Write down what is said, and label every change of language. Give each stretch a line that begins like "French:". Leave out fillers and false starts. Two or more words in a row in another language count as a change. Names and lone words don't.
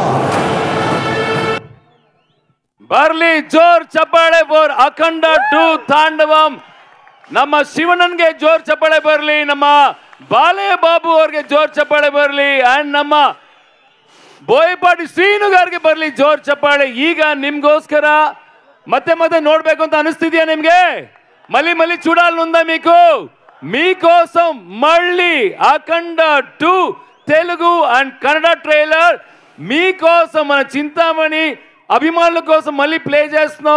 Kannada: ಬರ್ಲಿ ಜೋರ್ ಚಪ್ಪಾಳೆ ಫಾರ್ ಅಖಂಡ 2 ತಾಂಡವಂ. ನಮ್ಮ ಶಿವಣ್ಣನ್ಗೆ ಜೋರ್ ಚಪ್ಪಾಳೆ ಬರ್ಲಿ, ನಮ್ಮ ಬಾಲೆ ಬಾಬು ಅವ್ರಿಗೆ ಜೋರ್ ಚಪ್ಪಾಳೆ ಬರ್ಲಿ, ಅಂಡ್ ನಮ್ಮ ಬೋಯಪಾಟಿ ಶ್ರೀನುಗಾರ್ಗೆ ಬರ್ಲಿ ಜೋರ್ ಚಪ್ಪಾಳೆ. ಈಗ ನಿಮ್ಗೋಸ್ಕರ ಮತ್ತೆ ಮತ್ತೆ ನೋಡ್ಬೇಕು ಅಂತ ಅನಿಸ್ತಿದ್ಯಾ నిమ్గే?
Telugu: మళ్ళీ మళ్ళీ చూడాలనుందా మీకు? మీకోసం మళ్ళీ అఖండ 2 తెలుగు అండ్ కన్నడ ట్రైలర్ మీకోసం మన చింతామణి అభిమానుల కోసం మళ్ళీ ప్లే చేస్తున్నాం.